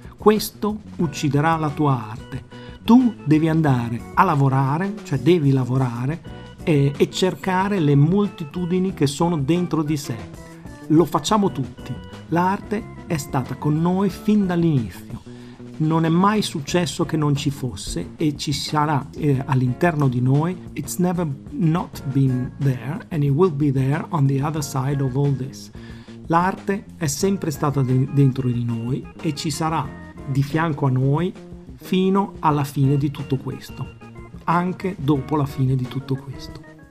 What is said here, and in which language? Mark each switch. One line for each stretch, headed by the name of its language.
Italian: Questo ucciderà la tua arte. Tu devi andare a lavorare, cioè devi lavorare e cercare le moltitudini che sono dentro di sé. Lo facciamo tutti. L'arte è stata con noi fin dall'inizio. Non è mai successo che non ci fosse e ci sarà all'interno di noi.
English: It's never not been there and it will be there on the other side of all this.
Italian: L'arte è sempre stata dentro di noi e ci sarà di fianco a noi fino alla fine di tutto questo, anche dopo la fine di tutto questo.